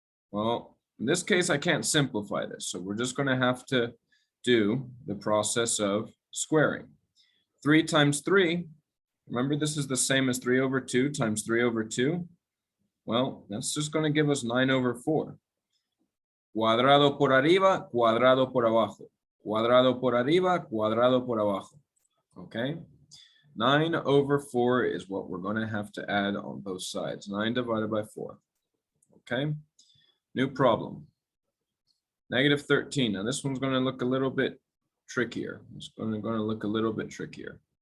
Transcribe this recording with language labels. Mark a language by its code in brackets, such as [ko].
[en] Well, in this case, I can't simplify this. So we're just going to have to do the process of squaring. 3 times 3. Remember, this is the same as 3/2 times 3/2. Well, that's just going to give us 9/4. [es] Cuadrado por arriba, cuadrado por abajo. Cuadrado por arriba, cuadrado por abajo. [en] Okay? 9/4 is what we're going to have to add on both sides. 9 divided by 4. Okay? New problem. Negative 13. Now this one's going to look a little bit trickier. It's going to look a little bit trickier.